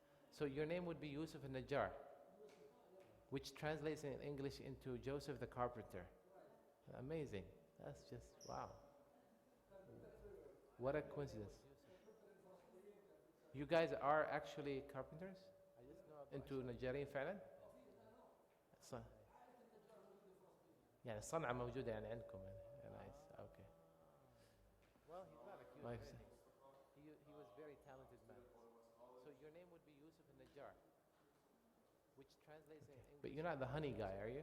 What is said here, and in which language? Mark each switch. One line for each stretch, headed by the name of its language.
English: So your name would be Yusuf al-Najjar, which translates in English into Joseph the Carpenter. Amazing. That's just, wow. What a coincidence. You guys are actually carpenters? I just know about
Arabic: انتوا نجارين فعلا؟ يعني الصنعة موجودة يعني عندكم يعني.
English: Nice. Okay. Well, he's not accused Nice. of anything. He was very talented man. So your name would be Yusuf al-Najjar, which translates in English. But you're not the honey guy, are you?